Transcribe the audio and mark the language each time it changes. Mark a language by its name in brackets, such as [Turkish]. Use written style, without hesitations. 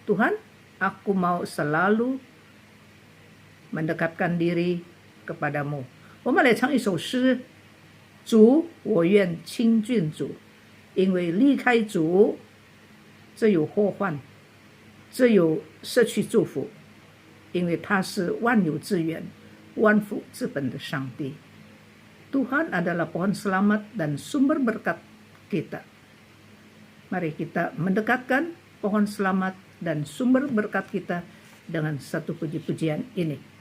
[Indonesian] Tuhan, aku mau selalu mendekatkan diri kepadamu. [Chinese] 我们来唱一首诗，主，我愿亲近主，因为离开主，只有祸患，只有失去祝福，因为他是万有之源，万福之本的上帝。 [Indonesian] Tuhan adalah pohon selamat dan sumber berkat kita. Mari kita mendekatkan pohon selamat dan sumber berkat kita dengan satu puji-pujian ini.